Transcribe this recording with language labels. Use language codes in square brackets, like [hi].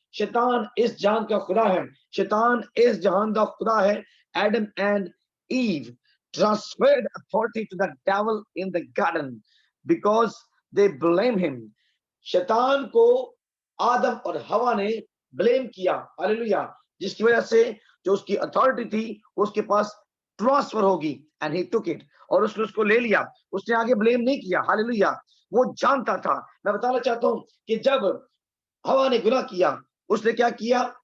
[hi] शैतान इस जहान का खुदा है। शैतान इस जहान का खुदा है। [en] Adam and Eve transferred authority to the devil in the garden because they blame him. [hi] शैतान को आदम और हवा ने ब्लेम किया। हालेलुया। जिसकी वजह से जो उसकी अथॉरिटी थी उसके पास ट्रांसफर होगी, [en] and he took it, [hi] और उसने उसको ले लिया। उसने आगे ब्लेम नहीं किया। हालेलुया। वो जानता था। मैं बताना चाहता हूं कि जब हवा ने गुनाह किया उसने क्या किया?